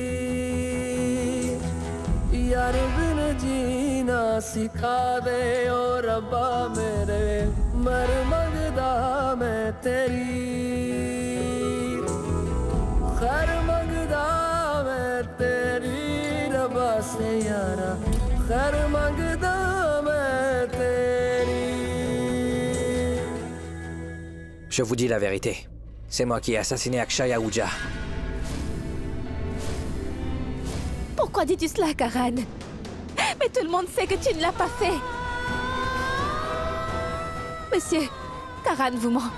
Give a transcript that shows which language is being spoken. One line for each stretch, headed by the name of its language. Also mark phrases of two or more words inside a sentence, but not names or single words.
Punjabi: ਯਾਰ ਬਿਨ ਜੀਣਾ ਸਿਖਾ ਦੇ ਓ ਰੱਬਾ ਮੇਰੇ ਮਰ ਮੰਗਦਾ ਮੈਂ ਤੇਰੀ ਖ਼ੈਰ ਮੰਗਦਾ ਮੈਂ ਤੇਰੀ ਰੱਬਾ ਸੇ ਯਾਰਾ ਖ਼ੈਰ ਮੰਗਦਾ ਮੈਂ ਤੇਰੀ.
French: Je vous dis la vérité. C'est moi qui ai assassiné Akshay Ahuja. Pourquoi dis-tu cela, Karan? Mais tout le monde sait que tu ne l'as pas fait. Monsieur, Karan vous ment.